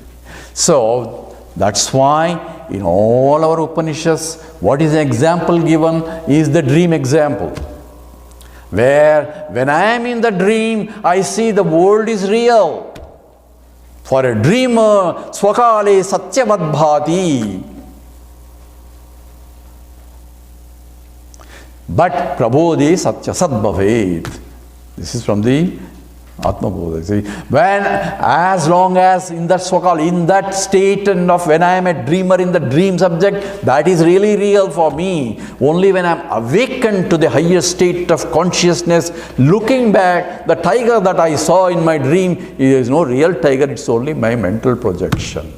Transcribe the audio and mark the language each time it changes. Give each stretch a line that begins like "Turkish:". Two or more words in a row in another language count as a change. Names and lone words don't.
English: So that's why in all our Upanishads, what is the example given is the dream example. Where when I am in the dream, I see the world is real. For a dreamer,
Sanskrit: स्वकाले सत्यवद् भाति. But प्रबोधे सत्य सद् भवेत्.
English: This is from the Atma Bodha. See, when, as long as in that swakal, in that state and of when I am a dreamer in the dream subject, that is really real for me. Only when I am awakened to the higher state of consciousness, looking back, the tiger that I saw in my dream is no real tiger, it's only my mental projection.